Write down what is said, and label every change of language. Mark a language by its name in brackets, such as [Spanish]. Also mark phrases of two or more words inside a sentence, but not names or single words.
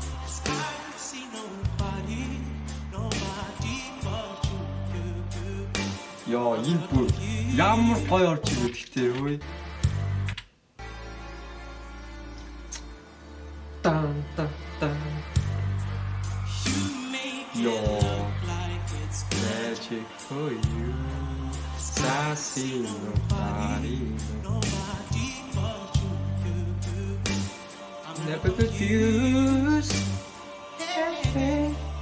[Mongolian] Яа, энэ бүр ямар гоё орж ирээд гэхдээ хөөе. Тан тан тан. Яа, [English] magic for you. Sassy nobody. Never confused. Hey.